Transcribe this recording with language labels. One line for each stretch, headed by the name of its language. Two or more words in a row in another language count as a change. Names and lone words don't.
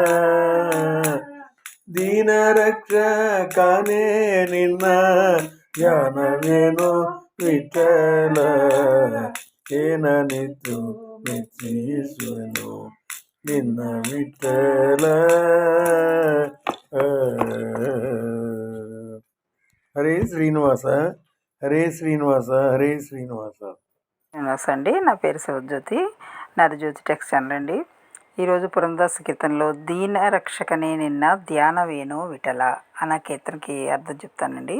Kannada: ದೀನ ರಕ್ಷಕನೇ ನಿನ್ನ ಧ್ಯಾನವೇನೋ ವಿಠಲ. ಏನನಿತು ಮೆಚ್ಚಿಸುವೆನೋ ನಿನ್ನ ವಿಠಲ.
Telugu: హరే శ్రీనివాస హరే శ్రీనివాస హరే శ్రీనివాస. శ్రీనివాస్ అండి. నా పేరు శివజ్యోతి. నాది జ్యోతి టెక్స్ ఛానల్ అండి. ఈరోజు పురందాస కీర్తనలో
Kannada: ದೀನ ರಕ್ಷಕನೇ ನಿನ್ನ ಧ್ಯಾನವೇಣು ವಿಠಲ
Telugu: అన్న కీర్తనకి అర్థం చెప్తానండి.